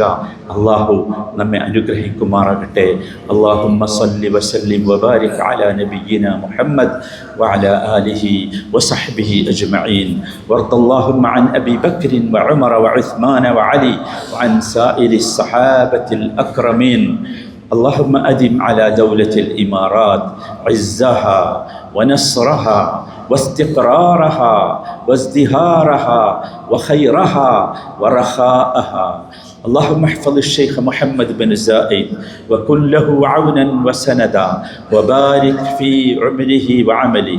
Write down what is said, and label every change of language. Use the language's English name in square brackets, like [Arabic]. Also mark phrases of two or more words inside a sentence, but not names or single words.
[Malayalam] അള്ളാഹു നമ്മെ അനുഗ്രഹിക്കുമാറാകട്ടെ. [Arabic] اللهم صل وسلم وبارك على نبينا محمد وعلى آله وصحبه أجمعين. ورضي اللهم عن أبي بكر وعمر وعثمان وعلي وعن سائر الصحابة الأكرمين. اللهم أدم على دولة الإمارات عزها ونصرها واستقرارها وازدهارها وخيرها ورخاءها. اللهم احفظ الشيخ محمد بن زايد وكن له عونا وسندا وبارك في عمره وعمله.